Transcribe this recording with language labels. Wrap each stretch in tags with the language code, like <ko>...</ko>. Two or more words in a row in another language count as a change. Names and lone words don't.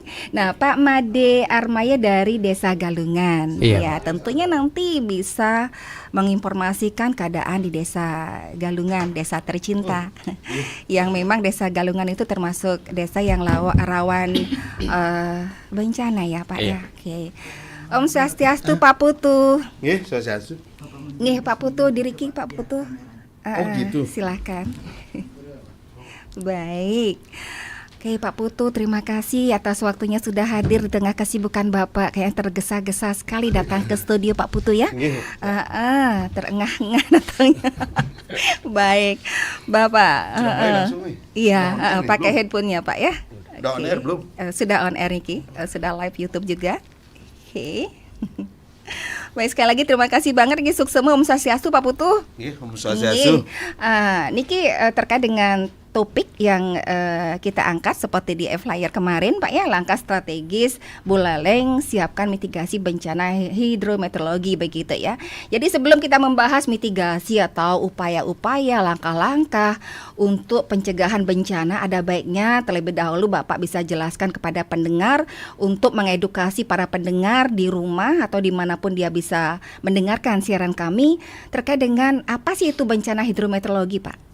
<id>Nah, Pak Made Armaye dari Desa Galungan. Iya. Ya, tentunya nanti bisa menginformasikan keadaan di Desa Galungan, desa tercinta. Yang memang Desa Galungan itu termasuk desa yang rawan bencana ya, Pak ya. Oke.</id> <ban>Om Swastiastu Pak Putu. Nggih, Swastiastu. Nggih, Pak Putu, diriki Pak Putu.</ban> <id>Gitu. Silakan. Baik. Oke Pak Putu, terima kasih atas waktunya sudah hadir di tengah kesibukan Bapak. Kayak tergesa-gesa sekali datang ke studio Pak Putu ya. Terengah-engah datangnya. Baik, Bapak. Iya, pakai headphone-nya Pak ya. Udah</id> <en>on air</en> <id>belum? Sudah</id> <en>on air</en> <id>Niki, sudah live YouTube juga. Oke. Baik, sekali lagi terima kasih banget</id> <ban>Niki Suksema Om Swastiastu</ban> <id>Pak Putu.</id> <ban>Nggih, Om Swastiastu.</ban> <id>Niki terkait dengan topik yang kita angkat seperti di flyer kemarin Pak ya, langkah strategis Buleleng siapkan mitigasi bencana hidrometeorologi begitu ya. Jadi sebelum kita membahas mitigasi atau upaya-upaya langkah-langkah untuk pencegahan bencana, ada baiknya terlebih dahulu Bapak bisa jelaskan kepada pendengar untuk mengedukasi para pendengar di rumah atau dimanapun dia bisa mendengarkan siaran kami terkait dengan apa sih itu bencana hidrometeorologi Pak.</id>